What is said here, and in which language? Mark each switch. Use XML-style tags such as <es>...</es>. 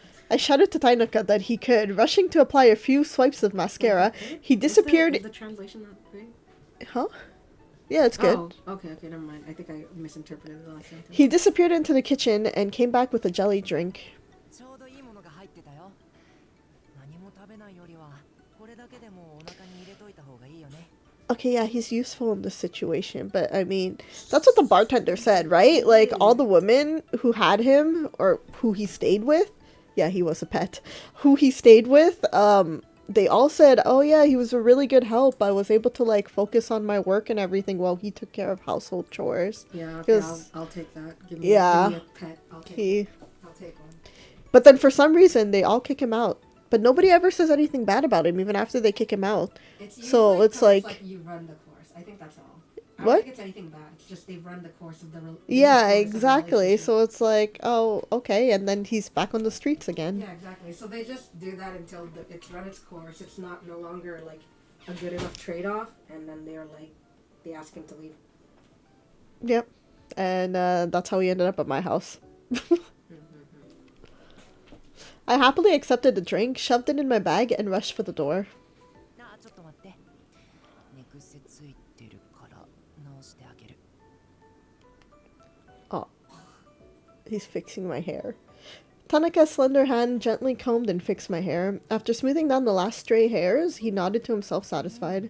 <en>I shouted to Tainaka that he could. Rushing to apply a few swipes of mascara, he disappeared. Is the translation not big? Huh? Yeah, it's good. Oh, okay, never mind. I think I misinterpreted the last sentence. He disappeared into the kitchen and came back with a jelly drink.</en> <ja>ちょうどいいものが入ってたよ。何も食べないよりはこれだけでもお腹に入れといた方がいいよね。</ja> <en>Okay, yeah, he's useful in this situation, but I mean, that's what the bartender said, right? Like, all the women who had him, or who he stayed with, yeah, he was a pet, who he stayed with, they all said, oh yeah, he was a really good help. I was able to, like, focus on my work and everything while he took care of household chores. Yeah, okay, I'll take that. Give me a pet. I'll take one. But then for some reason, they all kick him out. But nobody ever says anything bad about him, even after they kick him out. So it's like you run the course. I think that's all. I What? don't think it's anything bad. It's just they run the course of the yeah, course of the exactly. relationship. So it's like, oh, okay, and then he's back on the streets again. Yeah, exactly. So they just do that until it's run its course. It's not no longer like a good enough trade-off, and then they're like, they ask him to leave. Yep. And that's how he ended up at my house. I happily accepted the drink, shoved it in my bag, and rushed for the door.</en> <ja>なあちょっと待って。寝癖ついてるから直してあげる。</ja> <en>Oh. He's fixing my hair. Tanaka's slender hand gently combed and fixed my hair. After smoothing down the last stray hairs, he nodded to himself satisfied.</en>